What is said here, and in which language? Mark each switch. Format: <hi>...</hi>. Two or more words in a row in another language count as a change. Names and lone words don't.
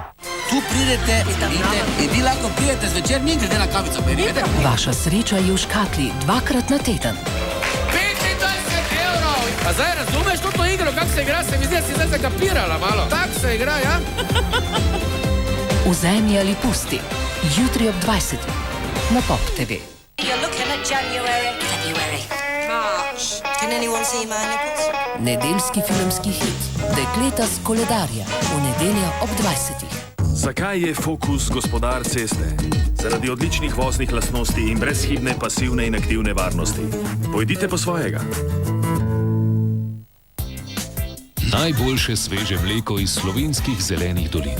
<sl>Tu pridete in vi lahko pridete zvečer, mi grede na kavico, pa vidite? Vaša sreča je v škatli 2krat na teden. 25 evrov! Pa zdaj razumeš to igro, kako se igra? Se mi zdi, da si zdaj zakapirala malo. Tak se igra, ja? Vzemi ali pusti. Jutri ob 20 na Pop TV.</sl> <en>You're looking at January. February. March. Can anyone see my nipples?</en> <sl>Nedeljski filmski hit. Dekleta s koledarja. V nedeljo ob 20. Zakaj je Focus gospodar ceste? Zaradi odličnih voznih lastnosti in brezhibne pasivne in aktivne varnosti. Pojdite po svojega. Najboljše sveže mleko iz slovenskih zelenih dolin.</sl>